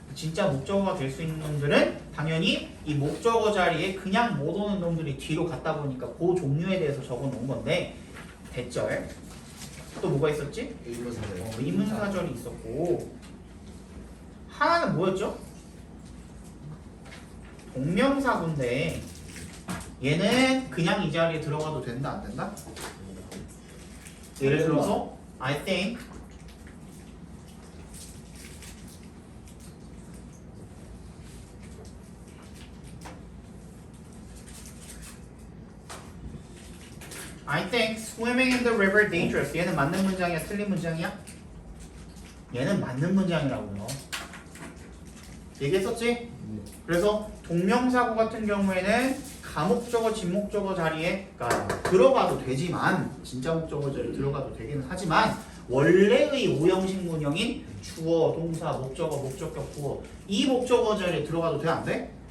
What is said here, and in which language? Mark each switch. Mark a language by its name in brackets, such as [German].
[Korean] 진짜 목적어가 될 수 있는 놈들은 당연히 이 목적어 자리에 그냥 못 오는 놈들이 뒤로 갔다 보니까 그 종류에 대해서 적어 놓은 건데 대절 또 뭐가 있었지? 의문사절이 있었고 하나는 뭐였죠? 동명사구인데 얘는 그냥 이 자리에 들어가도 된다 안 된다? [English] 예를 들어서 I think swimming in the river dangerous. [Korean] 얘는 맞는 문장이야? 틀린 문장이야? 얘는 맞는 문장이라고요. 얘기했었지? 그래서 동명사구 같은 경우에는 가목적어, 진목적어 자리에 들어가도 되지만 진짜 목적어 자리에 들어가도 되기는 하지만 원래의 오형식 문형인 주어, 동사, 목적어, 목적격, 부어 이 목적어 자리에 들어가도 돼? 안 돼?